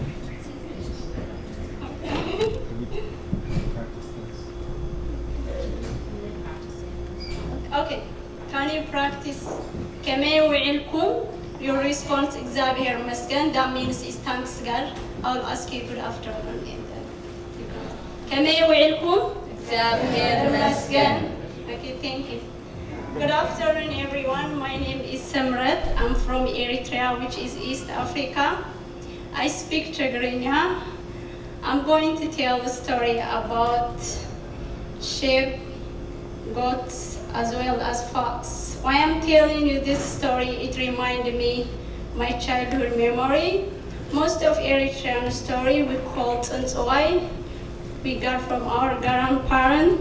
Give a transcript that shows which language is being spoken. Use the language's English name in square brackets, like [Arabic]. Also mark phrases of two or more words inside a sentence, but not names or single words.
[English] okay can you practice [Tigrinya] ከመይ ውዕልኩም [English] your response እግዚአብሔር ይመስገን that means is thanks God I'll ask you good afternoon [Tigrinya] ከመይ ውዕልኩም እግዚአብሔር ይመስገን [English] okay thank you good afternoon everyone my name is Simrat I'm from Eritrea which is East Africa I speak Tigrinya I'm going to tell the story about sheep goats as well as fox why I'm telling you this story it reminded me my childhood memory most of Eritrean story we call Tsuntsoi we got from our grandparents.